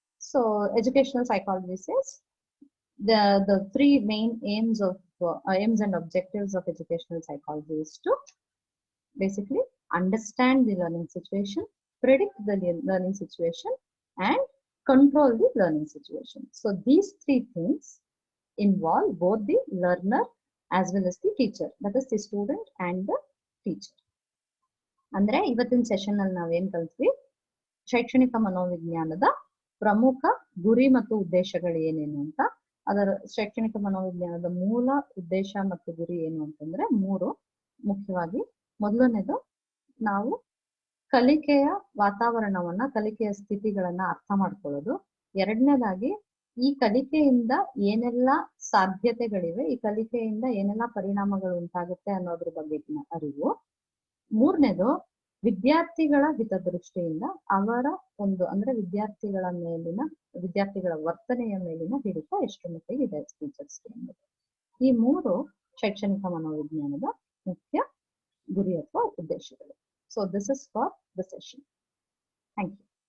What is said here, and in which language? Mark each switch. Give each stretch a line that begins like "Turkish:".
English: So educational psychology says the three main aims and objectives of educational psychology is to basically understand the learning situation, predict the learning situation, and control the learning situation. So these three things involve both the learner as well as the teacher, that is the student and the teacher.
Kannada: ಅಂದ್ರೆ ಇವತ್ತಿನ session ಅಲ್ಲಿ ನಾವೇನ್ ಕಲ್ತ್ವಿ, ಶೈಕ್ಷಣಿಕ ಮನೋವಿಜ್ಞಾನದ ಪ್ರಮುಖ ಗುರಿ ಮತ್ತು ಉದ್ದೇಶಗಳು ಏನೇನು ಅಂತ. ಅದರ ಶೈಕ್ಷಣಿಕ ಮನೋವಿಜ್ಞಾನದ ಮೂಲ ಉದ್ದೇಶ ಮತ್ತು ಗುರಿ ಏನು ಅಂತಂದ್ರೆ ಮೂರು ಮುಖ್ಯವಾಗಿ. ಮೊದಲನೇದು, ನಾವು ಕಲಿಕೆಯ ವಾತಾವರಣವನ್ನ, ಕಲಿಕೆಯ ಸ್ಥಿತಿಗಳನ್ನ ಅರ್ಥ ಮಾಡ್ಕೊಳ್ಳೋದು. ಎರಡನೇದಾಗಿ, ಈ ಕಲಿಕೆಯಿಂದ ಏನೆಲ್ಲ ಸಾಧ್ಯತೆಗಳಿವೆ, ಈ ಕಲಿಕೆಯಿಂದ ಏನೆಲ್ಲ ಪರಿಣಾಮಗಳು ಉಂಟಾಗುತ್ತೆ ಅನ್ನೋದ್ರ ಬಗ್ಗೆ ಅರಿವು. ಮೂರನೇದು, ವಿದ್ಯಾರ್ಥಿಗಳ ಹಿತದೃಷ್ಟಿಯಿಂದ ಅವರ ಅಂದ್ರೆ ವಿದ್ಯಾರ್ಥಿಗಳ ವರ್ತನೆಯ ಮೇಲಿನ ಹಿಡಿತ ಎಷ್ಟು ಮಟ್ಟಿಗೆ ಇದೆ ಟೀಚರ್ಸ್ಗೆ ಅನ್ನೋದು. ಈ ಮೂರು ಶೈಕ್ಷಣಿಕ ಮನೋವಿಜ್ಞಾನದ ಮುಖ್ಯ ಗುರಿ ಅಥವಾ ಉದ್ದೇಶಗಳು.
English: So this is for the session. Thank you.